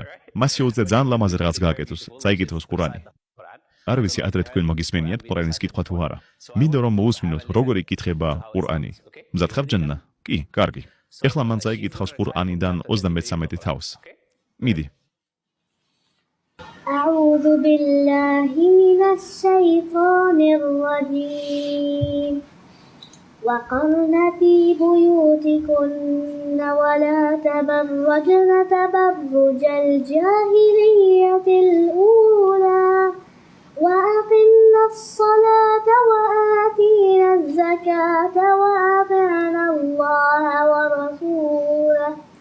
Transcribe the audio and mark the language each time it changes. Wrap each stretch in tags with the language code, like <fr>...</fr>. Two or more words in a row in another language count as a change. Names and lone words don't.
<ka>მას შეუძლია ძალიან ლამაზი რაღაც გააკეთოს, წაიკითხოს ყურანი. არ ვიცი ადრე თქვენ მოგისმენიათ ყურანის კითხვა თუ არა. მინდა რომ მოусმინოთ როგორი კითხება ყურანი. მზად ხარ ჯანნა? კი, კარგი. ეხლა მან წაიკითხავს ყურანიდან 33 თავს. მიდი.</ka> <ar>أعوذ بالله من الشيطان الرجيم وقرن في بيوتكن ولا تبرجن تبرج الجاهلية الأولى وأقمنا الصلاة وآتينا الزكاة وأطعنا الله ورسوله</ar>